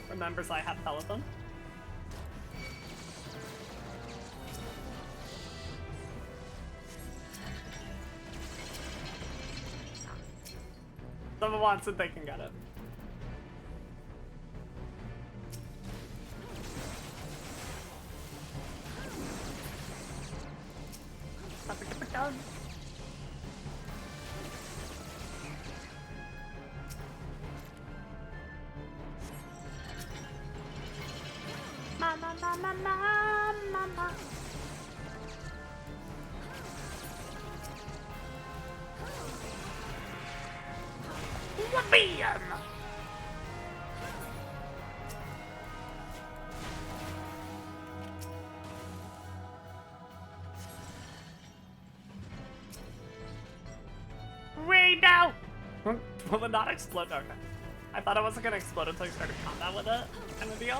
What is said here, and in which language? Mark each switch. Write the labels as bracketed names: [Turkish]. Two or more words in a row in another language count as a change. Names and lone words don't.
[English] remembers I have Peloton. Someone wants it, they can get it. Done. Mama, mama, mama, mama. Whoopee! Way down! Will it not explode? Okay. I thought it wasn't gonna explode until you started combat with it, kind of deal.